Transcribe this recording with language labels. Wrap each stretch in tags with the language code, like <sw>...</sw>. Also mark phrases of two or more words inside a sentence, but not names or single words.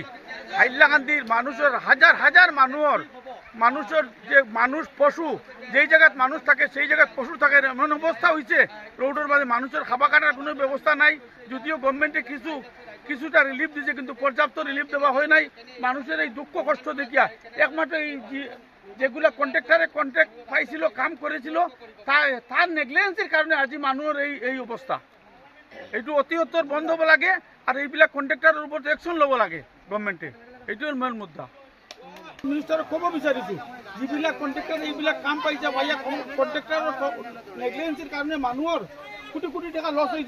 <bn>হাইলাকান্দির মানুষের হাজার হাজার মানুষের যে মানুষ পশু, যেই জায়গাত মানুষ থাকে সেই জায়গায় পশু থাকে, এমন অবস্থা হয়েছে রোডের মাঝে মানুষের খাওয়া কাটার কোনো ব্যবস্থা নাই। যদিও গভর্নমেন্টে কিছুটা রিলিফ দিয়েছে, কিন্তু পর্যাপ্ত রিলিফ দেওয়া হয় নাই। মানুষের এই দুঃখ কষ্ট দেখিয়া একমাত্র এই যেগুলা কন্ট্রাক্ট পাইছিল, কাম করেছিল, তার নেগলিজেন্সের কারণে</bn> <as>আজি মানুহৰ এই অৱস্থা। এইটো অতিসত্বৰ বন্ধ হ'ব লাগে আৰু এইবিলাক কন্ট্রাক্টৰৰ ওপৰত একশন ল'ব লাগে গভৰ্নমেণ্টে। এইটোৰ মেইন মুদ্দা। মিনিষ্টাৰক ক'ব বিচাৰিছোঁ, যিবিলাক কন্ট্রাক্টৰ এইবিলাক কাম পাইছে, কন্ট্রাক্টৰৰ নেগলিজেন্সৰ কাৰণে মানুহৰ কোটি কোটি টকা লছ হৈছে।</as>